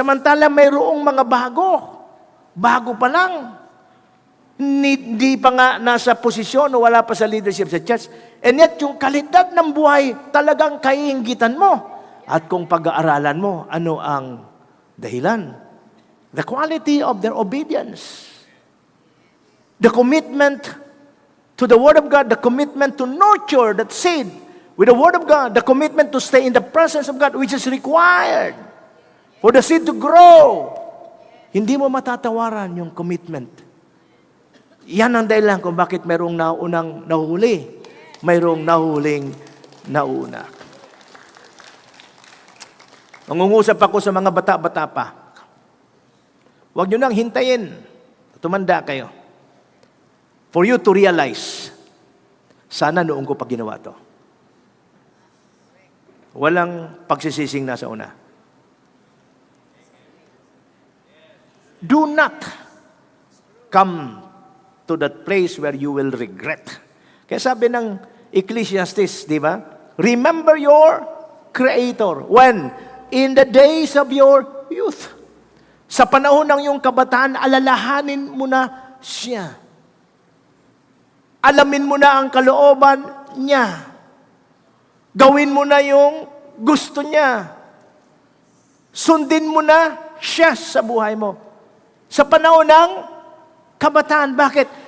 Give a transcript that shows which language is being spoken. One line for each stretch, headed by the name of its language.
Filipino: Samantala, mayroong mga bago pa lang. Hindi pa nga nasa posisyon o wala pa sa leadership sa church.
English: And yet,
Filipino: yung kalidad ng buhay, talagang kaiinggitan mo. At kung pag-aaralan mo, ano ang dahilan?
English: The quality of their obedience. The commitment to the Word of God, the commitment to nurture that seed with the Word of God, the commitment to stay in the presence of God, which is required for the seed to grow.
Filipino: Hindi mo matatawaran yung commitment. Yan ang dahilan kung bakit mayroong naunang nahuli, mayroong nahuling nauna. Nangungusap ako sa mga bata-bata pa. Huwag nyo nang hintayin. Tumanda kayo.
English: For you to realize,
Filipino: sana noong ko pa ginawa to. Walang pagsisising nasa una.
English: Do not come to that place where you will regret.
Filipino: Kaya sabi ng Ecclesiastes, di ba?
English: Remember your Creator. When? In the days of your youth.
Filipino: Sa panahon ng iyong kabataan, alalahanin mo na siya. Alamin mo na ang kalooban niya. Gawin mo na yung gusto niya. Sundin mo na siya sa buhay mo. Sa panahon ng kabataan. Bakit?